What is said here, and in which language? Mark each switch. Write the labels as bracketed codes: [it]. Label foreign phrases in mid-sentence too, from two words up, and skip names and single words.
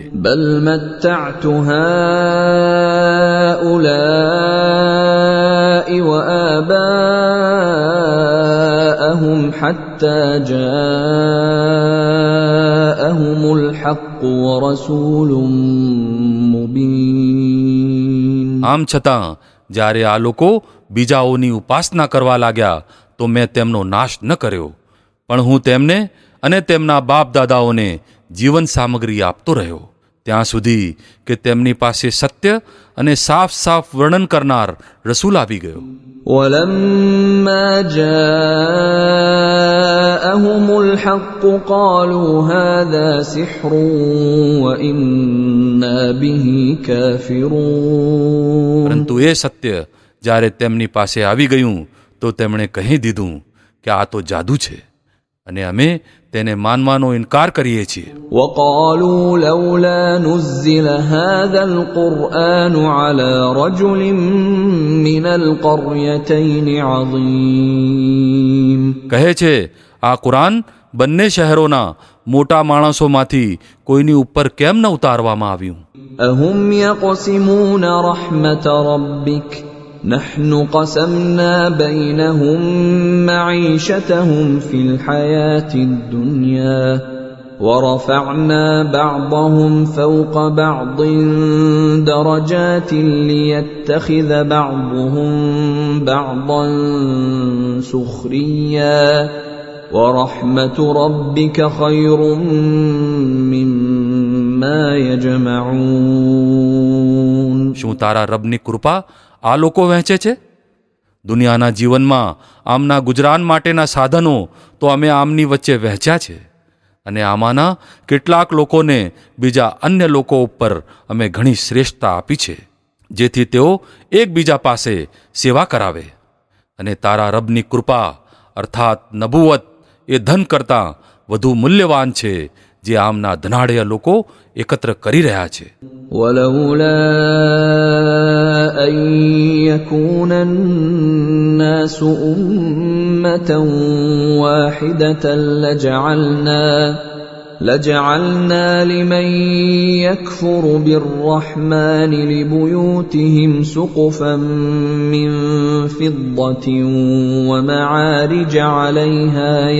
[ar] بل متعت هؤلاء وآباءهم حتى جاءهم الحق ورسول مبين. [gu] આમ છતાં જ્યારે આ લોકો બીજાઓની ઉપાસના કરવા લાગ્યા તો મેં તેમનો નાશ ન કર્યો, પણ હું તેમને અને તેમના બાપ દાદાઓને જીવન સામગ્રી આપતો રહ્યો ત્યાં સુધી કે તેમની પાસે સત્ય અને સાફ સાફ વર્ણન કરનાર રસૂલ આવી ગયો. [ar] ولما جاءهم الحق قالوا هذا سحر وإنا به كافرون. [gu] પરંતુ એ સત્ય જ્યારે તેમની પાસે આવી ગયું તો તેમણે કહી દીધું કે આ તો જાદુ છે અને અમે તેને માનવાનો ઇનકાર કરીએ છીએ. [ar] وقالوا لولا نزل هذا القرآن على رجل من القريتين عظيم. [gu] કહે છે આ કુરાન બંને શહેરોના મોટા માણસોમાંથી કોઈની ઉપર કેમ ન ઉતારવામાં આવ્યું. [ar] أهم يقسمون رحمة ربك نحن قسمنا بينهم معيشتهم في الحياة الدنيا ورفعنا بعضهم فوق بعض درجات ليتخذ بعضهم بعضا سخريا ورحمة ربك خير مما يجمعون. [gu] શું તારા રબની કૃપા આ લોકો વહેંચે છે? દુનિયાના જીવનમાં આમના ગુજરાન માટેના સાધનો તો અમે આમની વચ્ચે વહેંચ્યા છે અને આમાંના કેટલાક લોકોને બીજા અન્ય લોકો ઉપર અમે ઘણી શ્રેષ્ઠતા આપી છે, જેથી તેઓ એકબીજા પાસે સેવા કરાવે. અને તારા રબની કૃપા અર્થાત નબુવત એ ધન કરતાં વધુ મૂલ્યવાન છે જે આમના ધનાઢ્ય લોકો એકત્ર કરી રહ્યા છે. [ar] ولولا أن يكون الناس أمة واحدة لجعلنا لمن يكفر بالرحمن لبيوتهم سقفا من فضة ومعارج عليها